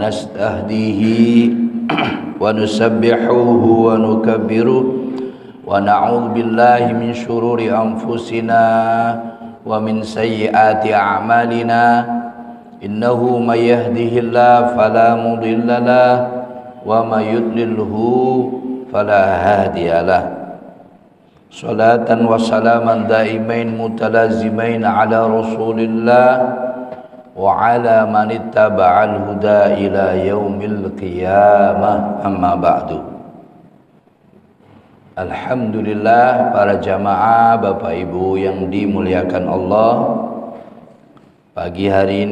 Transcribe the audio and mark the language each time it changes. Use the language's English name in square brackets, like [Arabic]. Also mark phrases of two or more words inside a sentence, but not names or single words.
[Arabic] نستهديه ونسبحه ونكبره ونعوذ بالله من شرور أنفسنا ومن سيئات أعمالنا إنه من يهده الله فلا مضل له ومن يضلله فلا هادي له. صلاة وسلاما دائمين متلازمين على رسول الله وعلى من اتبع الهدى إلى يوم القيامة، أما بعد. الحمد لله, [Indonesian] para jamaah Bapak Ibu yang dimuliakan Allah, pagi hari